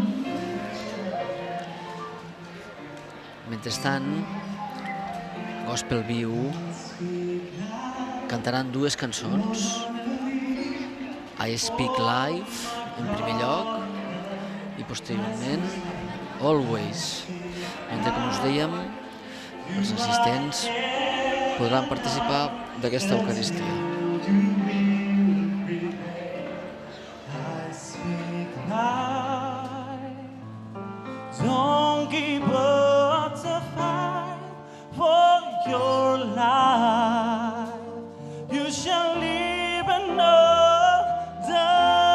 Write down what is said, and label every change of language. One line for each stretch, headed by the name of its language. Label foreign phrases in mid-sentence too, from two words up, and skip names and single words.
Catalan: Mentrestant, Gospel Viu cantaran dues cançons. I Speak Life, en primer lloc, i posteriorment Always. Mentre, com us dèiem, els assistents podran participar d'aquesta Eucaristia.
English: Don't give up the fight for your life. You shall live and not die.